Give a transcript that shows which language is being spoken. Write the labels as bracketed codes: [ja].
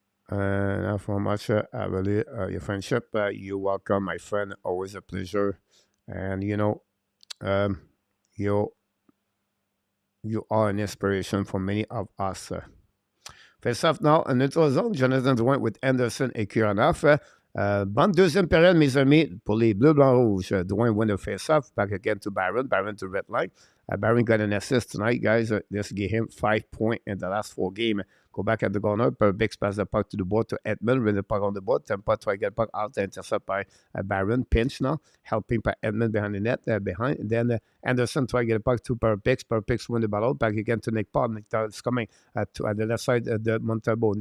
[en] Now for much, I really your friendship. You're welcome, my friend. Always a pleasure. And you know, you are an inspiration for many of us. Face off now en neutral zone. Jonathan Drouin with Anderson et Kuranov. [fr] Bonne deuxième période, mes amis, pour les Bleus, Blancs, Rouges. [en] Drouin win the face-off. Back again to Byron. Byron to red line. Byron got an assist tonight, guys. This gave him 5 points in the last 4 games. Go back at the corner. Bix pass the puck to the board to Edmund. Win the puck on the board. Tampa try to get puck out. Intercept by Byron. Pinch now. Helping by Edmund behind the net. Behind. And then Anderson try to get a puck to Bix. Bix win the ball out. Back again to Nick Paul. Nick Paul is coming at the left side of the Montalbo.